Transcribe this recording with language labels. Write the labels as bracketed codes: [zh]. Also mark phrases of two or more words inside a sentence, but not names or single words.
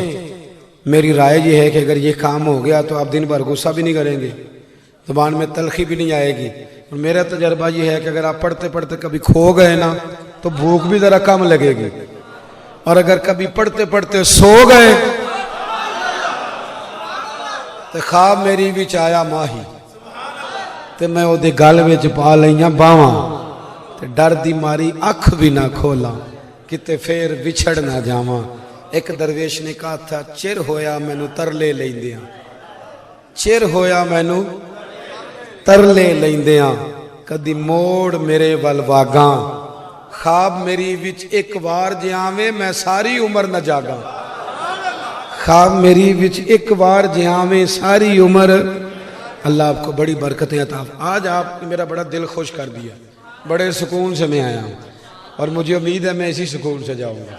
[ur] میری رائے یہ ہے کہ اگر یہ کام ہو گیا تو آپ دن بھر غصہ بھی نہیں کریں گے، زبان میں تلخی بھی نہیں آئے گی، اور میرا تجربہ یہ ہے کہ اگر آپ پڑھتے پڑھتے کبھی کھو گئے نا تو بھوک بھی ذرا کم لگے گی، اور اگر کبھی پڑھتے پڑھتے سو گئے تو [pa] خواب میری وچ آیا ماہی تے میں او دے گل وچ پا لئیاں باواں تے ڈر دی ماری اکھ بھی نہ کھولا کتے پھر وچھڑ نہ جاواں۔ [ur] ایک درویش نے کہا تھا [pa] چر ہویا مینو ترلے لیندیاں، چر ہویا مینو ترلے لیندیاں، کدی موڑ میرے ول واگاں، خواب میری وچ ایک وار جے آویں میں ساری عمر نہ جاگاں، خواب میری وچ ایک وار جے آویں ساری عمر۔ [ur] اللہ آپ کو بڑی برکتیں عطا۔ آج آپ نے میرا بڑا دل خوش کر دیا، بڑے سکون سے میں آیا ہوں، اور مجھے امید ہے میں اسی سکون سے جاؤں گا۔